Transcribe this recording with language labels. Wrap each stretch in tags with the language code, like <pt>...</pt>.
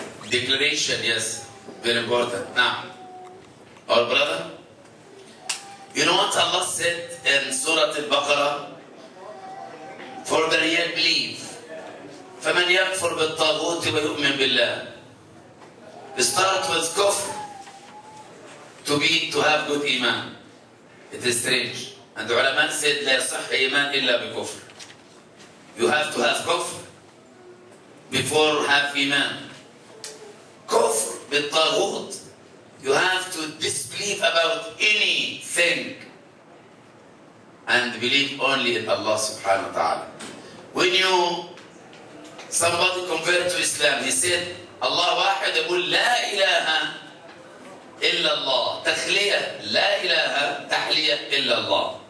<en>Declaration, yes, very important. Now, our brother, you know what Allah said in Surah Al-Baqarah? For the real belief,</en> <ar>فَمَنْ يَكْفُرْ بِالطَّاغُوتِ وَيُؤْمِنْ بِاللَّهِ.</ar> <en>Start with kufr to have good iman. It is strange. And the ulama said</en> <ar>لا يصح إيمان إلا بكفر.</ar> <en>You have to have كفر before have إيمان.</en> <ar>كفر بالطاغوت.</ar> <en>You have to disbelieve about anything and believe only in Allah subhanahu wa ta'ala. When somebody convert to Islam, he said Allah واحد,</en> <ar>يقول لا إله إلا الله. تخلية لا إله تحلية إلا الله.</ar>